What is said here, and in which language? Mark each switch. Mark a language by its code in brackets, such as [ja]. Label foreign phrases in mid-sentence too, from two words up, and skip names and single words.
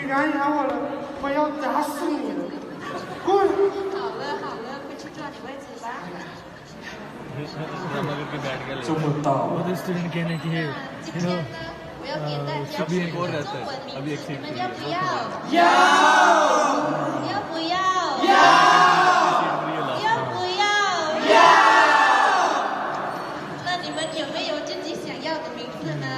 [zh] 咬我了，我要打死你了！滚！好了，快去坐你位置吧。这么大。 [hi] वो तो स्टूडेंट कहने की है [zh] 今天呢，我要给大家取一个中文名字，你们要不要？要！要不要？要！要不要？要！那你们有没有自己想要的名字呢？